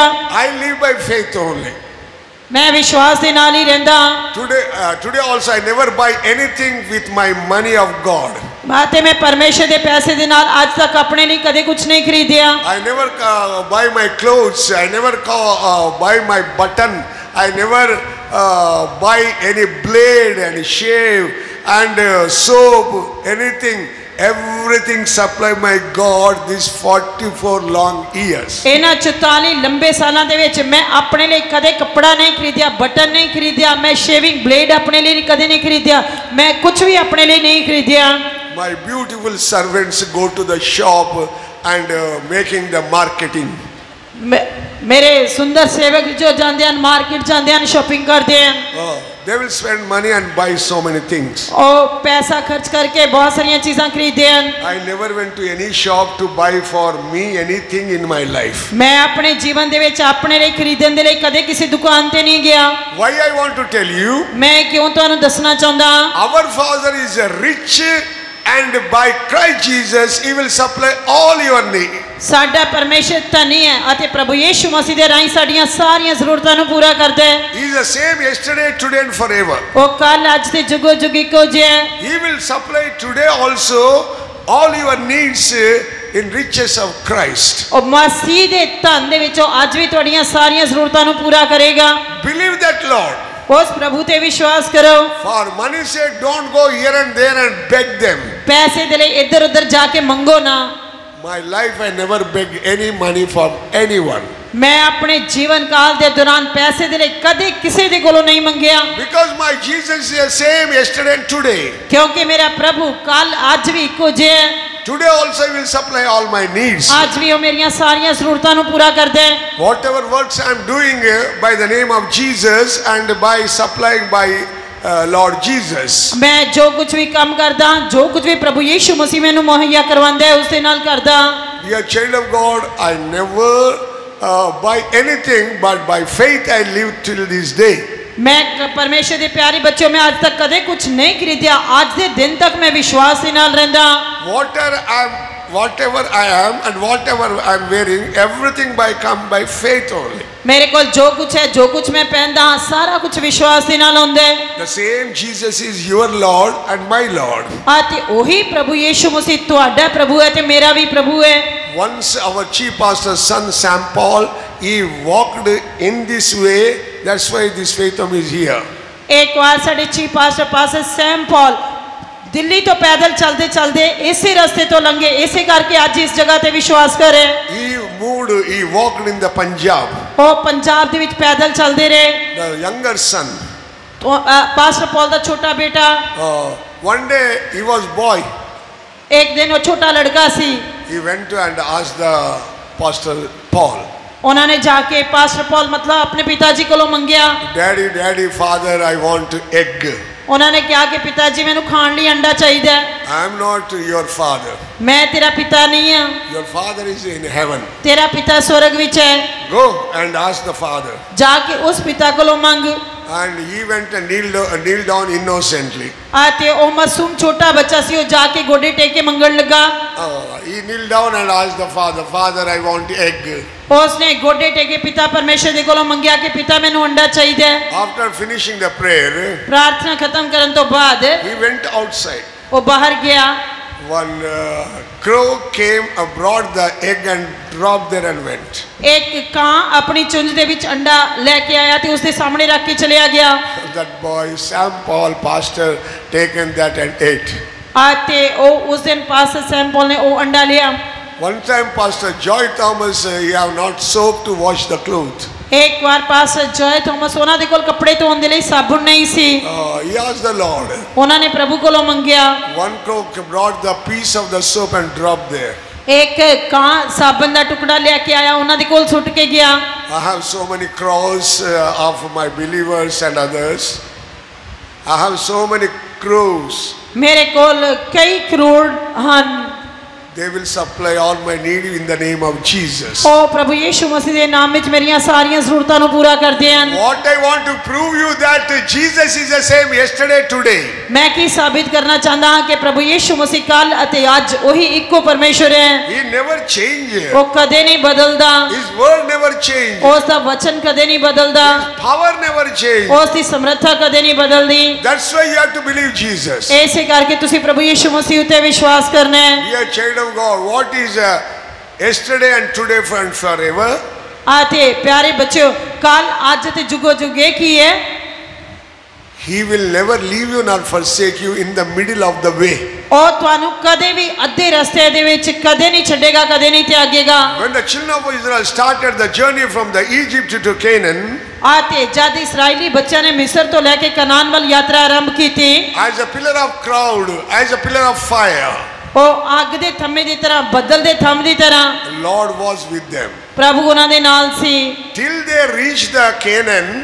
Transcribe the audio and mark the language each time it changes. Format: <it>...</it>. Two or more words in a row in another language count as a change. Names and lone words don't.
<en>I live by faith only.</en> <pa>ਮੈਂ ਵਿਸ਼ਵਾਸ ਦੇ ਨਾਲ ਹੀ ਰਹਿੰਦਾ ਹਾਂ।</pa> <en>Today also I never buy anything with my money of God.</en> <pa>ਬਾਤੇ ਮੈਂ ਪਰਮੇਸ਼ਰ ਦੇ ਪੈਸੇ ਦੇ ਨਾਲ ਅੱਜ ਤੱਕ ਆਪਣੇ ਲਈ ਕਦੇ ਕੁਝ ਨਹੀਂ ਖਰੀਦਿਆ।</pa> <en>I never buy my clothes. I never buy my button. I never buy any blade and shave and soap, anything. Everything supply my God these 44 long years.</en> <pa>ਇਹਨਾਂ 44 ਲੰਬੇ ਸਾਲਾਂ ਦੇ ਵਿੱਚ ਮੈਂ ਆਪਣੇ ਲਈ ਕਦੇ ਕੱਪੜਾ ਨਹੀਂ ਖਰੀਦਿਆ, ਬਟਨ ਨਹੀਂ ਖਰੀਦਿਆ, ਮੈਂ</pa> <en>shaving blade</en> <pa>ਆਪਣੇ ਲਈ ਕਦੇ ਨਹੀਂ ਖਰੀਦਿਆ, ਮੈਂ ਕੁਝ ਵੀ ਆਪਣੇ ਲਈ ਨਹੀਂ ਖਰੀਦਿਆ।</pa> <en>My beautiful servants go to the shop and making the marketing.</en> <pa>ਮੇਰੇ ਸੁੰਦਰ ਸੇਵਕ ਜੋ ਜਾਂਦੇ ਹਨ ਮਾਰਕੀਟ ਜਾਂਦੇ ਹਨ ਸ਼ਾਪਿੰਗ ਕਰਦੇ ਹਨ।</pa> <en>They will spend money and buy so many things.</en> <pa>ਉਹ ਪੈਸਾ ਖਰਚ ਕਰਕੇ ਬਹੁਤ ਸਾਰੀਆਂ ਚੀਜ਼ਾਂ ਖਰੀਦਦੇ ਹਨ।</pa> <en>I never went to any shop to buy for me anything in my life.</en> <pa>ਮੈਂ ਆਪਣੇ ਜੀਵਨ ਦੇ ਵਿੱਚ ਆਪਣੇ ਲਈ ਖਰੀਦਣ ਦੇ ਲਈ ਕਦੇ ਕਿਸੇ ਦੁਕਾਨ ਤੇ ਨਹੀਂ ਗਿਆ।</pa> <en>Why I want to tell you?</en> <pa>ਮੈਂ ਕਿਉਂ ਤੁਹਾਨੂੰ ਦੱਸਣਾ ਚਾਹੁੰਦਾ ਹਾਂ।</pa> <en>Our Father is a rich and by Christ Jesus he will supply all your needs.</en> <pa>ਸਾਡਾ ਪਰਮੇਸ਼ਰ ਧਨੀ ਹੈ ਅਤੇ ਪ੍ਰਭੂ ਯੀਸ਼ੂ ਮਸੀਹ ਦੇ ਰਾਹੀਂ ਸਾਡੀਆਂ ਸਾਰੀਆਂ ਜ਼ਰੂਰਤਾਂ ਨੂੰ ਪੂਰਾ ਕਰਦਾ ਹੈ।</pa> <en>He is the same yesterday, today and forever.</en> <pa>ਉਹ ਕੱਲ ਅੱਜ ਤੇ ਜੁਗੋ ਜੁਗ ਇੱਕੋ ਜਿਹਾ ਹੈ।</pa> <en>He will supply today also all your needs in riches of Christ.</en> <pa>ਉਹ ਮਸੀਹ ਦੇ ਧਨ ਦੇ ਵਿੱਚੋਂ ਅੱਜ ਵੀ ਤੁਹਾਡੀਆਂ ਸਾਰੀਆਂ ਜ਼ਰੂਰਤਾਂ ਨੂੰ ਪੂਰਾ ਕਰੇਗਾ।</pa> <en>Believe that, Lord.</en> <pa>ਉਸ ਪ੍ਰਭੂ ਤੇ ਵਿਸ਼ਵਾਸ ਕਰੋ।</pa> <en>For money's sake don't go here and there and beg them.</en> <pa>ਪੈਸੇ ਦੇ ਲਈ ਇੱਧਰ ਉੱਧਰ ਜਾ ਕੇ ਮੰਗੋ ਨਾ।</pa> <en>My life I never beg any money from anyone.</en> <pa>ਮੈਂ ਆਪਣੇ ਜੀਵਨ ਕਾਲ ਦੇ ਦੌਰਾਨ ਪੈਸੇ ਦੇ ਲਈ ਕਦੇ ਕਿਸੇ ਦੇ ਕੋਲੋਂ ਨਹੀਂ ਮੰਗਿਆ।</pa> <en>Because my Jesus is the same yesterday and today.</en> <pa>ਕਿਉਂਕਿ ਮੇਰਾ ਪ੍ਰਭੂ ਕੱਲ ਅੱਜ ਵੀ ਇੱਕੋ ਜਿਹਾ ਹੈ।</pa> <en>Today also he will supply all my needs.</en> <pa>ਅੱਜ ਵੀ ਉਹ ਮੇਰੀਆਂ ਸਾਰੀਆਂ ਜ਼ਰੂਰਤਾਂ ਨੂੰ ਪੂਰਾ ਕਰਦਾ ਹੈ।</pa> <en>Whatever works I am doing by the name of Jesus and by supplying by Lord Jesus.</en> <pa>ਮੈਂ ਜੋ ਕੁਝ ਵੀ ਕੰਮ ਕਰਦਾ ਜੋ ਕੁਝ ਵੀ ਪ੍ਰਭੂ ਯੀਸ਼ੂ ਮਸੀਹ ਮੈਨੂੰ ਮੁਹੱਈਆ ਕਰਵਾਉਂਦਾ ਹੈ ਉਸ ਦੇ ਨਾਲ ਕਰਦਾ।</pa> <en>Dear child of God, I never buy anything but by faith I live till this day.</en> <pa>ਮੈਂ ਪਰਮੇਸ਼ਰ ਦੇ ਪਿਆਰੇ ਬੱਚਿਓ ਮੈਂ ਅੱਜ ਤੱਕ ਕਦੇ ਕੁਝ ਨਹੀਂ ਖਰੀਦਿਆ। ਅੱਜ ਦੇ ਦਿਨ ਤੱਕ ਮੈਂ ਵਿਸ਼ਵਾਸ ਦੇ ਨਾਲ ਰਹਿੰਦਾ।</pa> <en>Whatever I am and whatever I am wearing, everything come by faith only.</en> <pa>ਮੇਰੇ ਕੋਲ ਜੋ ਕੁਝ ਹੈ ਜੋ ਕੁਝ ਮੈਂ ਪਹਿਨਦਾ ਹਾਂ ਸਾਰਾ ਕੁਝ ਵਿਸ਼ਵਾਸ ਦੇ ਨਾਲ ਹੁੰਦਾ ਹੈ।</pa> <en>The same Jesus is your Lord and my Lord.</en> <pa>ਅਤੇ ਉਹੀ ਪ੍ਰਭੂ ਯੀਸ਼ੂ ਮਸੀਹ ਤੁਹਾਡਾ ਪ੍ਰਭੂ ਹੈ ਤੇ ਮੇਰਾ ਵੀ ਪ੍ਰਭੂ ਹੈ।</pa> <en>Once our chief pastor's son Sam Paul, he walked in this way. That's why this faith is here.</en> <pa>ਇੱਕ ਵਾਰ ਸਾਡੇ</pa> <en>chief pastor</en> <pa>ਸੈਮ ਪੌਲ ਦਿੱਲੀ ਤੋਂ ਪੈਦਲ ਚਲਦੇ ਚਲਦੇ ਇਸੇ ਰਸਤੇ ਤੋਂ ਲੰਘੇ ਇਸੇ ਕਰਕੇ ਅੱਜ ਇਸ ਜਗ੍ਹਾ ਤੇ ਵਿਸ਼ਵਾਸ ਕਰੇ।</pa> <en>He walked in the Punjab.</en> <pa>ਉਹ ਪੰਜਾਬ ਦੇ ਵਿੱਚ ਪੈਦਲ ਚਲਦੇ ਰਹੇ।</pa> <en>The younger son.</en> <pa>ਪਾਸਟਰ ਪੌਲ ਦਾ ਛੋਟਾ ਬੇਟਾ।</pa> <en>One day he was boy.</en> <pa>ਏਕ ਦਿਨ ਵੋ ਛੋਟਾ ਲੜਕਾ ਸੀ,</pa> <en>He went and asked the Pastor Paul,</en> <pa>ਉਨ੍ਹੋਂ ਨੇ ਜਾਕੇ ਪਾਸਟਰ ਪੌਲ ਮਤਲਬ ਅਪਨੇ ਪਿਤਾਜੀ ਕੋ ਮੰਗਿਆ,</pa> <en>Daddy, Daddy, Father, I want egg.</en> <pa>ਉਨ੍ਹੋਂ ਨੇ ਕਹਾ ਕਿ ਪਿਤਾਜੀ ਮੈਨੂੰ ਖਾਣ ਲਈ ਅੰਡਾ ਚਾਹੀਏ,</pa> <en>I am not your father.</en> <pa>ਮੈਂ ਤੇਰਾ ਪਿਤਾ ਨਹੀਂ ਹਾਂ,</pa> <en>Your father is in heaven.</en> <pa>ਤੇਰਾ ਪਿਤਾ ਸਵਰਗ ਵਿੱਚ ਹੈ,</pa> <en>Go and ask the father.</en> <pa>ਜਾਕੇ ਉਸ ਪਿਤਾ ਕੋ ਮੰਗ।</pa> <en>And he went and kneeled down innocently.</en> <pa>ਅਤੇ ਓ ਮਾਸੂਮ ਛੋਟਾ ਬੱਚਾ ਸੀ, ਵੋ ਜਾਕੇ ਗੋਡੇ ਟੇਕ ਕੇ ਮੰਗਣ ਲੱਗਾ।</pa> <en>He kneeled down and asked the father, Father, I want egg.</en> <pa>ਉਸਨੇ ਗੋਡੇ ਟੇਕੇ ਪਿਤਾ ਪਰਮੇਸ਼ਰ ਦੇ ਕੋਲੋਂ ਮੰਗਿਆ ਕਿ ਪਿਤਾ ਮੈਨੂੰ ਅੰਡਾ ਚਾਹੀਏ।</pa> <en>After finishing the prayer,</en> <pa>ਪ੍ਰਾਰਥਨਾ ਖ਼ਤਮ ਕਰਨ ਤੋਂ ਬਾਅਦ</pa> <en>he went outside.</en> <pa>ਵੋ ਬਾਹਰ ਗਿਆ।</pa> <en>One crow came, brought the egg and dropped there and went.</en> <pa>ਏਕ ਕਾਂ ਅਪਨੀ ਚੁੰਝ ਦੇ ਵਿੱਚ ਅੰਡਾ ਲੇਕੇ ਆਇਆ ਤੇ ਉਸਕੇ ਸਾਮਨੇ ਰੱਖ ਕੇ ਚਲਿਆ ਗਿਆ।</pa> <en>That boy, Sam Paul, pastor, taken that and ate.</en> <pa>ਅਤੇ ਓ ਉਸ ਦਿਨ ਪਾਸਟਰ ਸੈਮ ਪੌਲ ਨੇ ਵੋ ਅੰਡਾ ਲਿਆ।</pa> <en>One time, Pastor Joy Thomas, he have not soap to wash the cloth.</en> <pa>ਏਕ ਬਾਰ ਪਾਸਟਰ ਜੌਏ ਥੌਮਸ ਉਨ੍ਹਾਂ ਦੇ ਕੋਲ ਕੱਪੜੇ ਧੋਣ ਦੇ ਲਈ ਸਾਬਣ ਨਹੀਂ ਸੀ।</pa> <en>He asked the Lord.</en> <pa>ਉਨ੍ਹੋਂ ਨੇ ਪ੍ਰਭੂ ਕੋਲੋਂ ਮੰਗਿਆ।</pa> <en>One crow brought the piece of the soap and dropped there.</en> <pa>ਏਕ ਕਾਂ ਸਾਬਣ ਦਾ ਟੁਕੜਾ ਲੇਕੇ ਆਇਆ, ਉਨ੍ਹਾਂ ਦੇ ਕੋਲ ਸੁੱਟ ਕੇ ਗਿਆ।</pa> <en>I have so many crows of my believers and others. I have so many crows.</en> <pa>ਮੇਰੇ ਕੋਲ ਕਈ ਕਰੋੜ ਹਨ।</pa> <en>They will supply all my need in the name of Jesus.</en> <pa>ਓ ਪ੍ਰਭੂ ਯੀਸ਼ੂ ਮਸੀਹ ਦੇ ਨਾਮ ਵਿੱਚ ਮੇਰੀਆਂ ਸਾਰੀਆਂ ਜ਼ਰੂਰਤਾਂ ਨੂੰ ਪੂਰਾ ਕਰਦੇ ਹਨ।</pa> <en>What I want to prove you that Jesus is the same yesterday, today.</en> <pa>ਮੈਂ ਕੀ ਸਾਬਤ ਕਰਨਾ ਚਾਹਤਾ ਹਾਂ ਕਿ ਪ੍ਰਭੂ ਯੀਸ਼ੂ ਮਸੀਹ ਕੱਲ ਅਤੇ ਅੱਜ ਓਹੀ ਇੱਕੋ ਪਰਮੇਸ਼ਰ ਹੈ।</pa> <en>He never changed.</en> <pa>ਵੋ ਕਦੇ ਨਹੀਂ ਬਦਲਦਾ।</pa> <en>His word never changed.</en> <pa>ਉਸਕਾ ਵਚਨ ਕਦੇ ਨਹੀਂ ਬਦਲਦਾ।</pa> <en>His power never changed.</en> <pa>ਉਸਕੀ ਸਮਰੱਥਾ ਕਦੇ ਨਹੀਂ ਬਦਲਦੀ।</pa> <en>That's why you have to believe Jesus.</en> <pa>ਐਸੇ ਕਰਕੇ ਤੁਸੀਂ ਪ੍ਰਭੂ ਯੀਸ਼ੂ ਮਸੀਹ ਉੱਤੇ ਵਿਸ਼ਵਾਸ ਕਰਨਾ ਹੈ।</pa> <en>Dear child of God, what is yesterday and today and forever?</en> <pa>ਅਤੇ ਪਿਆਰੇ ਬੱਚਿਓ, ਕੱਲ ਅੱਜ ਤੇ ਜੁਗੋ ਜੁਗ ਏਕ ਹੀ ਹੈ।</pa> <en>He will never leave you nor forsake you in the middle of the way.</en> <pa>ਔਰ ਤੁਹਾਨੂੰ ਕਦੇ ਭੀ ਅੱਧੇ ਰਸਤੇ ਦੇ ਵਿੱਚ ਕਦੇ ਨਹੀਂ ਛੱਡੇਗਾ, ਕਦੇ ਨਹੀਂ ਤਿਆਗੇਗਾ।</pa> <en>When the children of Israel started the journey from the Egypt to Canaan,</en> <pa>ਅਤੇ ਜਦ ਇਸਰਾਏਲੀ ਬੱਚਿਆਂ ਨੇ ਮਿਸਰ ਤੋਂ ਲੇਕੇ ਕਨਾਨ ਵੱਲ ਯਾਤਰਾ ਆਰੰਭ ਕੀ ਥੀ,</pa> <en>as a pillar of cloud, as a pillar of fire,</en> <pa>ਵੋ ਅੱਗ ਦੇ ਥੰਮ੍ਹੇ ਦੀ ਤਰ੍ਹਾਂ, ਬੱਦਲ ਦੇ ਥੰਮ੍ਹ ਦੀ ਤਰ੍ਹਾਂ</pa> <en>the Lord was with them.</en> <pa>ਪ੍ਰਭੂ ਉਨ੍ਹਾਂ ਦੇ ਨਾਲ ਸੀ।</pa> <en>Till they reached the Canaan,</en>